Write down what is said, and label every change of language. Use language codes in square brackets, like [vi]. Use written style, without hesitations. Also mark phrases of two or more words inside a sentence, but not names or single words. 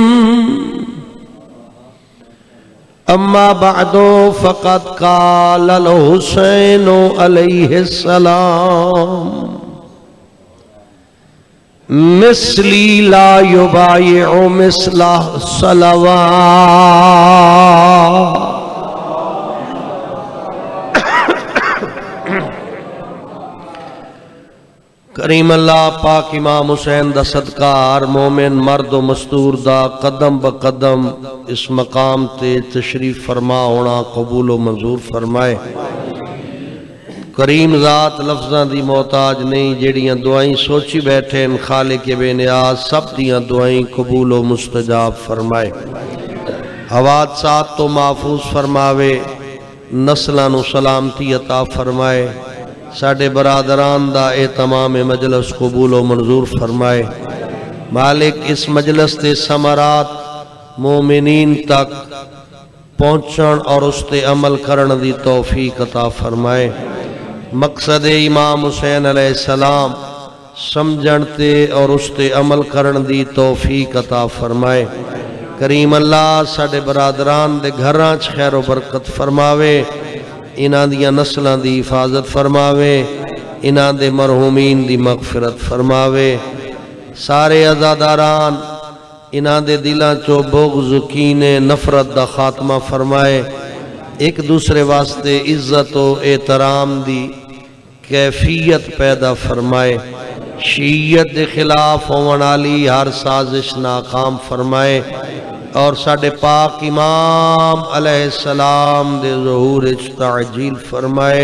[ar] أَمَّا بَعْدُ فَقَدْ قَالَ الْحُسَيْنُ عَلَيْهِ السَّلَامُ مثلی لا یبایع مثلہ صلوات [pa] کریم اللہ پاک امام حسین دا صدقہ ہر مومن مرد و مستور دا قدم بقدم اس مقام تے تشریف فرما ہونا قبول و منظور فرمائے۔ کریم ذات لفظاں دی محتاج نہیں، جیڑیاں دعائیں سوچی بیٹھے ان خالق بے نیاز سب دیاں دعائیں قبول و مستجاب فرمائے۔ حوادثات تو محفوظ فرماوے، نسلاں نو سلامتی عطا فرمائے، ساڈے برادران دا تمام مجلس قبول و منظور فرمائے۔ مالک اس مجلس تے ثمرات مومنین تک پہنچن اور اس تے عمل کرن دی توفیق عطا فرمائے۔ مقصد امام حسین علیہ السلام سمجھن تے اور اس تے عمل کرن دی توفیق عطا فرمائے۔ کریم اللہ ساڈے برادران دے گھراں چ خیر و برکت فرماوے، انہاں دیاں نسلاں دی حفاظت فرماوے، انہاں دے مرحومین دی مغفرت فرماوے۔ سارے عزاداران انہاں دے دلاں چو بغض کینے نفرت دا خاتمہ فرمائے، ایک دوسرے واسطے عزت و احترام دی کیفیت پیدا فرمائے، شیعت دے خلاف ہون والی ہر سازش ناکام فرمائے، اور ساڈے پاک امام علیہ السلام دے ظہور تعجیل فرمائے۔